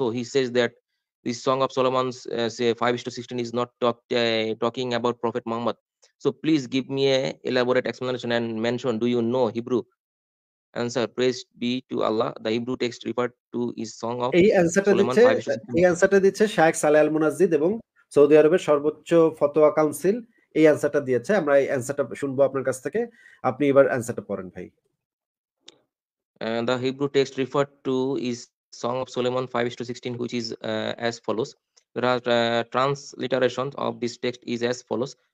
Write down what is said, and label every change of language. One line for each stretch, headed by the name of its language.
English: So he says that this Song of Solomon's say 5:16 is not talking about Prophet Muhammad. So please give me a elaborate explanation and mention. Do you know Hebrew? Answer: Praise be to Allah. The Hebrew text referred to is Song of
Bangla: এই অ্যান্সারটা
English: Solomon
Bangla: দিচ্ছে
English: 5:16.
Bangla: এই অ্যান্সারটা দিচ্ছে শায়েখ সালেহ আল মুনাজ্জিদ এবং Saudi আরবের সর্বোচ্চ ফতোয়া কাউন্সিল এই অ্যান্সারটা দিয়েছে। আমরা এই অ্যান্সারটা শুনবো আপনার কাছ থেকে। আপনি এবার অ্যান্সারটা পড়েন ভাই।
English: And the Hebrew text referred to is Song of Solomon 5:16, which is as follows. There are transliterations of this text is as follows.